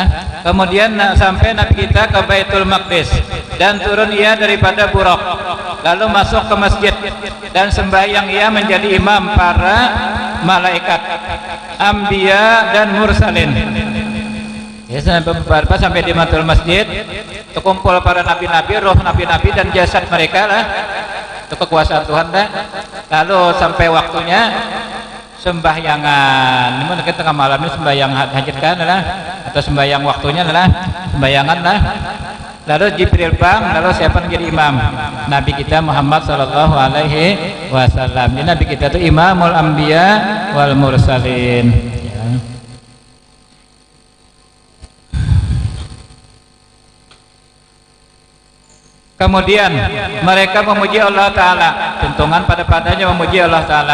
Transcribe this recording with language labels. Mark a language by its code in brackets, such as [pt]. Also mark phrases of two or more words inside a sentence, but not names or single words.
[id] Kemudian sampai Nabi kita ke Baitul Maqdis dan turun ia daripada Buraq, lalu masuk ke masjid dan sembahyang ia menjadi imam para malaikat, anbiya dan mursalin. Ya, sampai di Baitul Masjid, terkumpul para nabi-nabi, roh nabi-nabi dan jasad mereka lah, itu kekuasaan Tuhan dah. Lalu sampai waktunya sembahyangan, ini mungkin tengah malam ini sembahyang hajatkan lah, atau sembahyang waktunya adalah sembahyangan lah. Lalu Jibril bang, lalu siapa menjadi imam? Nabi kita Muhammad [ar] صلى الله عليه وسلم. [id] Ini Nabi kita itu [ar] إمام الأنبياء والمرسلين. [id] Ya. Kemudian mereka memuji Allah Ta'ala, tuntungan padanya memuji Allah Ta'ala.